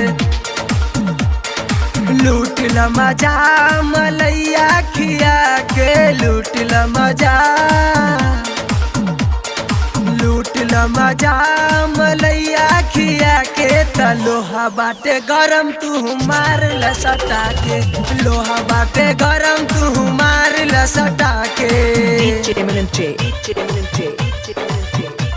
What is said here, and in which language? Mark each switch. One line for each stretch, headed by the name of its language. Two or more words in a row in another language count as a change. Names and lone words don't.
Bhojpuri: लूट ल मजा मलैया खिया के, लूट ल मजा, लूट ल मजा मलैया खिया के, त लोहा बाटे गरम तू मार लसटा के, लोहा बाटे गरम तू मार लसटा के।
English: DJ Eminent J. DJ Eminent J. DJ Eminent J.